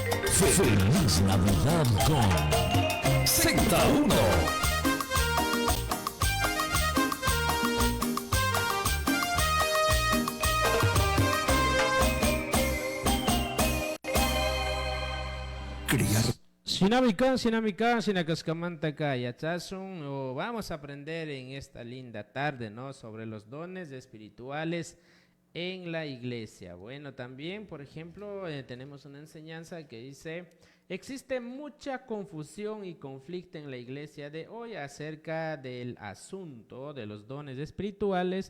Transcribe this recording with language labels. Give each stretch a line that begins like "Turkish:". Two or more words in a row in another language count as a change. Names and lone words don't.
Spanish: Feliz Navidad con Z1. Criar.
Quechua: Sinamikan, sinacascamantaka, yachazun,
Spanish: o vamos a aprender en esta linda tarde, ¿no? Sobre los dones espirituales en la iglesia. Bueno, también, por ejemplo, tenemos una enseñanza que dice, existe mucha confusión y conflicto en la iglesia de hoy acerca del asunto de los dones espirituales.